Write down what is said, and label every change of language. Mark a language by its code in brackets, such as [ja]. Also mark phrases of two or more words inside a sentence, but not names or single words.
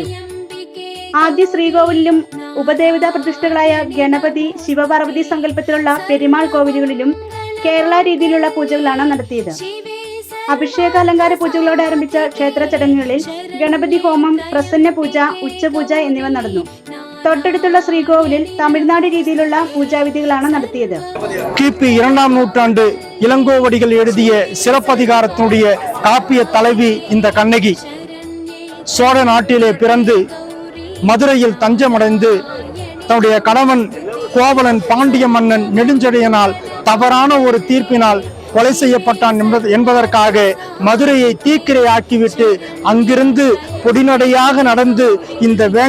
[ml] ആദ്യ ശ്രീകോവിലിലും ഉപദേവതാ പ്രതിഷ്ഠകളായ ഗണപതി, ശിവപാർവതി സങ്കല്പത്തിലുള്ള പെരുമാൾ കോവിലുകളിലും കേരള രീതിയിലുള്ള പൂജകളാണ് നടത്തിയത്. അഭിഷേകാലങ്കാര പൂജകളോടെ ആരംഭിച്ച ക്ഷേത്ര ചടങ്ങുകളിൽ ഗണപതി ഹോമം, പ്രസന്ന പൂജ, ഉച്ചപൂജ എന്നിവ നടന്നു. തൊട്ടടുത്തുള്ള ശ്രീകോവിലിൽ തമിഴ്നാട് രീതിയിലുള്ള പൂജാവിധികളാണ് നടത്തിയത്. [ta] கிபி 2ஆம் நூற்றாண்டு இளங்கோவடிகள் எழுதிய சிறப்பதிகாரத்தினுடைய காப்பிய தலைவி இந்த கண்ணகி. சோழ நாட்டிலே பிறந்து மதுரையில் தஞ்சமடைந்து தன்னுடைய கணவன் கோவலன் பாண்டிய மன்னன் நெடுஞ்செழியனால் தவறான ஒரு தீர்ப்பினால் கொலை செய்யப்பட்டான் என்பதற்காக மதுரையை தீக்கிரை ஆக்கிவிட்டு அங்கிருந்து பொடிநடையாக நடந்து இந்த